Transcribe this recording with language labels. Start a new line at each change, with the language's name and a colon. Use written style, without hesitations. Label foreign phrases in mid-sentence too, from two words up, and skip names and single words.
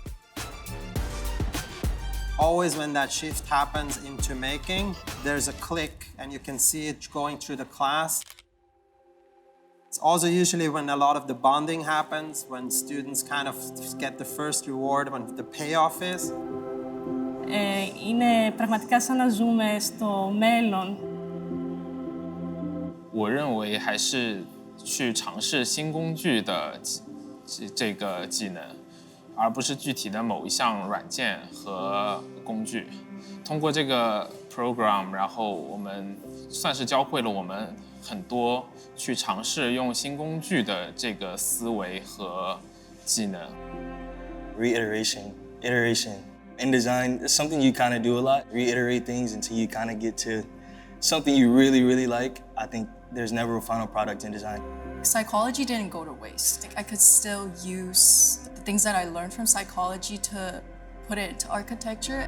English: Always when that shift happens into making, there's a click and you can see it going through the class. It's also usually when a lot of the bonding happens, when students kind of get the first reward, when the payoff is.
Greek: Είναι πραγματικά σαν να ζούμε στο μέλλον.
Chinese: 我认为还是去尝试新工具的这个技能，而不是具体的某一项软件和工具。通过这个 program， 然后我们算是教会了我们很多去尝试用新工具的这个思维和技能。
English: Reiteration, iteration. In design, it's something you kind of do a lot. Reiterate things until you kind of get to something you really, really like. I think there's never a final product in design. Psychology didn't go to waste. I could still use the things that I learned from psychology to put it into architecture.